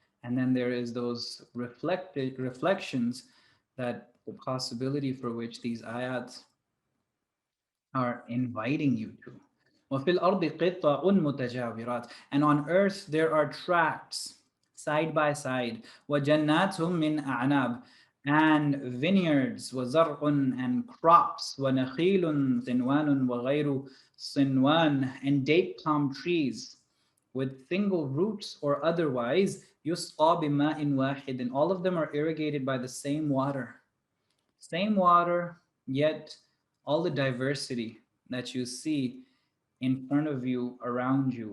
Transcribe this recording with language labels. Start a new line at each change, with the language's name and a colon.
English: And then there is those reflections, that the possibility for which these ayats are inviting you to.
Arabic: وَفِي الْأَرْضِ قِطَّعٌ مُتَجَاوِرَاتٍ,
English: and on earth there are tracts side by side.
Arabic: وَجَنَّاتٌ مِّنْ أَعْنَابٍ,
English: and vineyards.
Arabic: وَزَرْعٌ,
English: and crops.
Arabic: وَنَخِيلٌ صِنْوَانٌ وَغَيْرُ صِنْوَانٍ,
English: and date palm trees with single roots or otherwise.
Arabic: يُسْقَى بِمَاءٍ وَاحِدٍ,
English: and all of them are irrigated by the same water. Same water, yet all the diversity that you see in front of you, around you.